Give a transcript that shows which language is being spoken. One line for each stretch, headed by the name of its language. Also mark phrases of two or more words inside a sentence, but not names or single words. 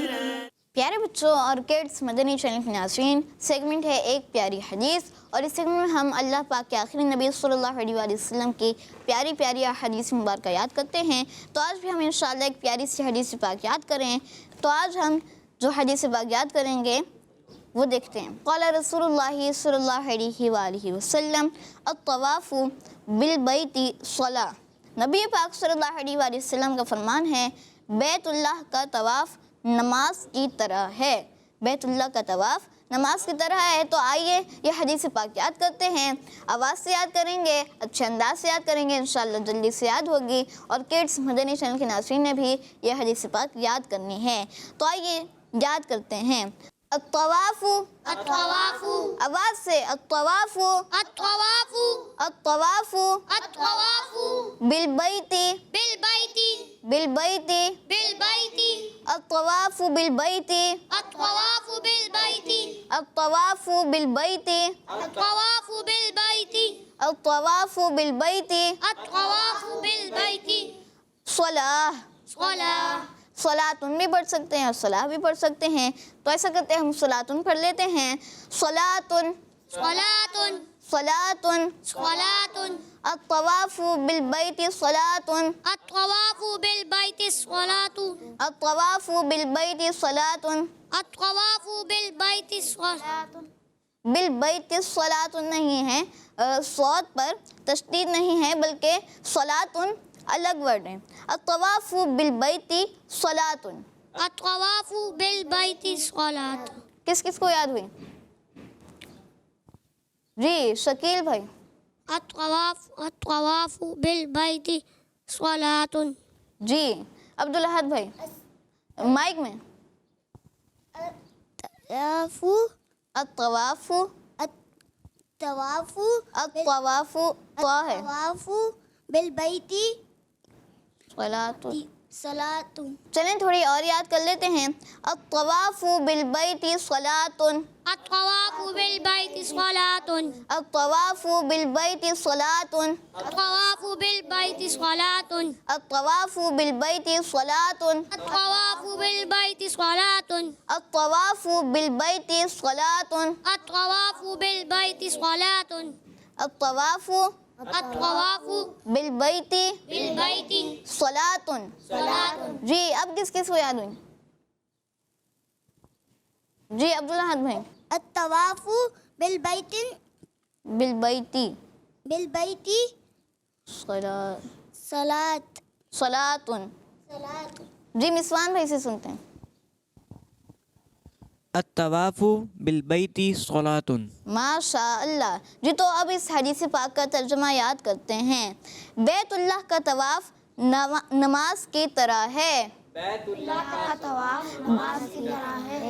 Hindi: प्यारे बच्चों और किड्स मदनी चैनल के नाज़रीन, सेगमेंट है एक प्यारी हदीस, और इस सेगमेंट में हम अल्लाह पाक के आखिरी नबी
Arabic: صلى الله عليه وسلم
Hindi: की प्यारी प्यारी हदीस मुबारक याद करते हैं। तो आज भी हम इंशाअल्लाह एक प्यारी सी हदीस पाक याद करें। तो आज हम जो हदीस पाक याद करेंगे वो देखते हैं।
Arabic: قال رسول الله صلى الله عليه وسلم الطواف بالبيت صلاة.
Hindi: नबी पाक
Arabic: صلى الله عليه وسلم
Hindi: का फरमान है, बैतुल्लाह का तवाफ़ नमाज की तरह है। बैतुल्लाह का तवाफ़ नमाज की तरह है। तो आइए ये हदीस पाक याद करते हैं। आवाज़ से याद करेंगे, अच्छे अंदाज से याद करेंगे, इंशाअल्लाह जल्दी से याद होगी। और किड्स मदनी चैनल के नाज़रीन ने भी ये हदीस पाक याद करनी है। तो आइए याद करते हैं। अत्तवाफ़ु,
Arabic: अत्तवाफ़ु,
Hindi: आवाज़ से अत्तवाफ़ु,
Arabic: अत्तवाफ़ु, अत्तवाफ़ु अत्तवाफ़ु, بالبيت, بالبيت, بالبيت, بالبيت, الطواف بالبيت, الطواف بالبيت, الطواف بالبيت, الطواف بالبيت, الطواف بالبيت, الطواف بالبيت, सलाह, सलाह,
Hindi: सलातुन भी पढ़ सकते हैं और सलाह भी पढ़ सकते हैं। तो ऐसा करते हैं, हम सलातुन पढ़ लेते हैं।
Arabic: सलातुन, सलातुन, सलातुन, सलातुन, الطواف بالبيت صلاة, الطواف بالبيت صلاة, الطواف بالبيت صلاة, الطواف بالبيت صلاة. بالبيت صلاة
Hindi: नहीं है, सौत पर तशदीद नहीं है, बल्कि सलातुन अलग वर्ड है।
Arabic: الطواف بالبيت صلاة, الطواف بالبيت صلاة.
Hindi: किस किस को याद हुई? जी शकील भाई।
Arabic: الطواف بالبيت صلاة.
Hindi: जी अब्दुल अहद भाई, माइक में।
Arabic: अत्तवाफ़ु, अत्तवाफ़ु, अत्तवाफ़ु,
Hindi: अत्तवाफ़ु ता है,
Arabic: الطواف بالبيت सलातुन। सलातुन।
Hindi: चलें थोड़ी और याद कर लेते हैं।
Arabic: الطواف بالبيت صلاة, الطواف بالبيت صلاة, الطواف بالبيت صلاة, الطواف بالبيت صلاة, الطواف بالبيت صلاة, الطواف بالبيت صلاة, الطواف بالبيت صلاة, الطواف بالبيت صلاة, अत्तवाफ़ु अत्तवाफ़ु بالبيت بالبيت सलातुन। सलातुन।
Hindi: जी अब किस किस को याद हुई? जी अब्दुल अहद भाई।
Arabic: الطواف بالبيت بالبيت بالبيت صلاة
Hindi: सलातुन। जी मिसवान भाई से सुनते हैं।
Arabic: الطواف بالبيت صلاة. ما شاء الله.
Hindi: जी तो अब इस हदीस पाक का तर्जुमा याद करते हैं। बैतुल्लाह का तवाफ नमाज की तरह है। बैतुल्लाह का तवाफ नमाज की तरह है।